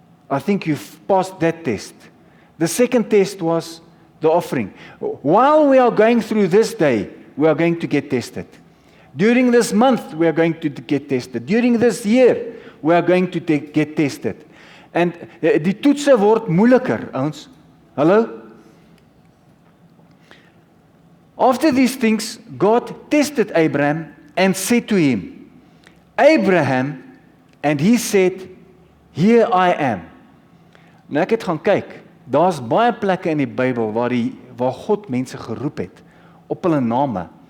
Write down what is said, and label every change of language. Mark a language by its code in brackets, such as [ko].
[en] I think you've passed that test. The second test was the offering. While we are going through this day, we are going to get tested. During this month, we are going to get tested. During this year, we are going to get tested. [af] En die toetse word moeiliker, ouens. Hallo? [en] After these things, God tested Abraham and said to him, Abraham, and he said, here I am. [af] Nou ek het gaan kyk, daar's baie plekke in die Bybel waar God mense geroep het op hulle name.